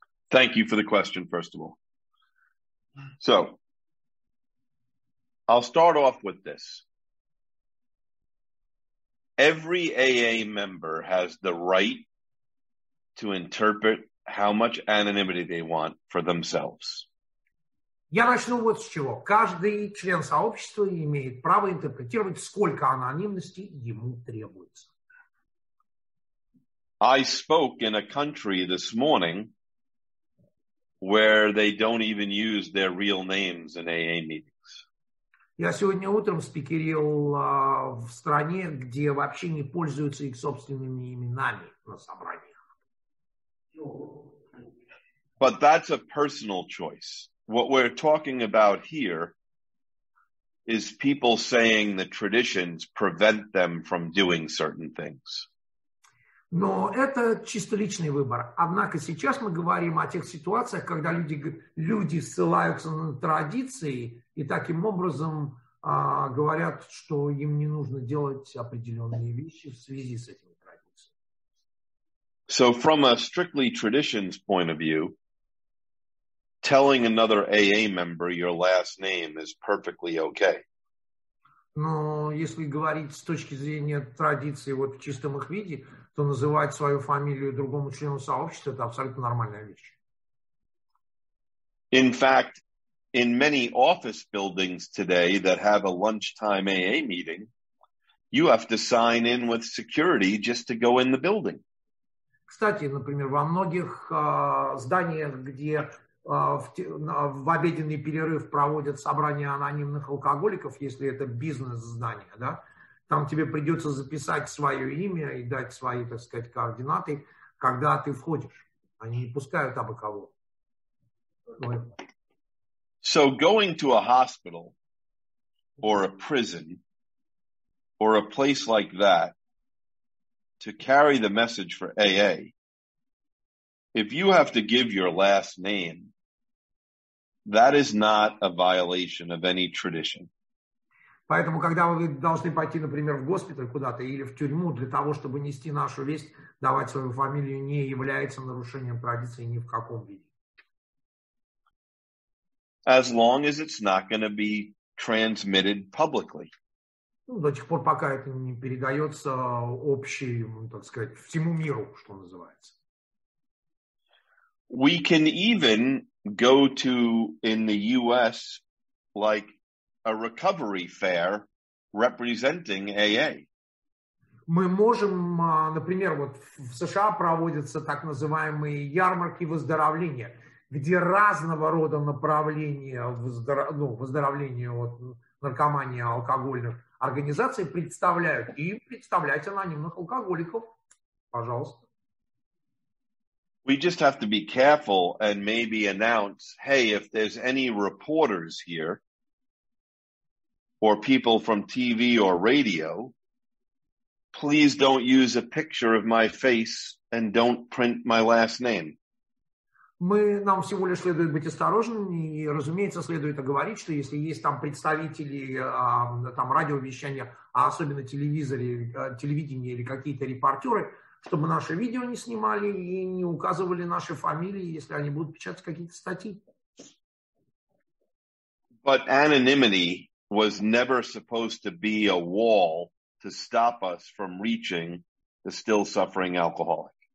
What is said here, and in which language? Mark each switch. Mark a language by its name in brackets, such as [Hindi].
[English] Thank you for the question, first of all. So, I'll start off with this. Every AA member has the right to interpret how much anonymity they want for themselves. [Russian] Я начну вот с чего. Каждый член сообщества имеет право интерпретировать, сколько анонимности ему требуется. [English] I spoke in a country this morning where they don't even use their real names in AA meetings. [Russian] Я сегодня утром спикерил в стране, где вообще не пользуются их собственными именами на собраниях. [English] But that's a personal choice. What we're talking about here is people saying the traditions prevent them from doing certain things. [Russian] Но это чисто личный выбор. Однако сейчас мы говорим о тех ситуациях, когда люди ссылаются на традиции и таким образом говорят, что им не нужно делать определенные вещи в связи с этими традициями. [English] So from a strictly traditions point of view, telling another AA member your last name is perfectly okay. [Russian] Но если говорить с точки зрения традиции вот в чистом их виде, то называть свою фамилию другому члену сообщества – это абсолютно нормальная вещь. [English] In fact, in many office buildings today that have a lunchtime AA meeting, you have to sign in with security just to go in the building. [Russian] Кстати, например, во многих зданиях, где в обеденный перерыв проводят собрания анонимных алкоголиков, если это бизнес-здание, да, там тебе придется записать свое имя и дать свои, так сказать, координаты, когда ты входишь. Они не пускают абы кого. [English] So going to a hospital or a prison or a place like that to carry the message for AA, if you have to give your last name, that is not a violation of any tradition. [Russian] Поэтому, когда вы должны пойти, например, в госпиталь куда-то или в тюрьму для того, чтобы нести нашу весть, давать свою фамилию не является нарушением традиции ни в каком виде. [English] As long as it's not going to be transmitted publicly. [Russian] Ну, до тех пор, пока это не передается общему, так сказать, всему миру, что называется. [English] We can even go to, in the U.S., like a recovery fair representing AA. [Russian] Мы можем, например, вот в США проводятся так называемые ярмарки выздоровления, где разного рода направления выздоровления от наркомании алкогольных организаций представляют. И представлять анонимных алкоголиков. Пожалуйста. [English] We just have to be careful and maybe announce, hey, if there's any reporters here or people from TV or radio, please don't use a picture of my face and don't print my last name. [Russian] Нам всего лишь следует быть осторожными, и, разумеется, следует оговорить, что если есть там представители там, радиовещания, а особенно телевидения или какие-то репортеры, чтобы наши видео не снимали и не указывали наши фамилии, если они будут печатать какие-то статьи. [English] But anonymity was never supposed to be a wall to stop us from reaching the still suffering alcoholic.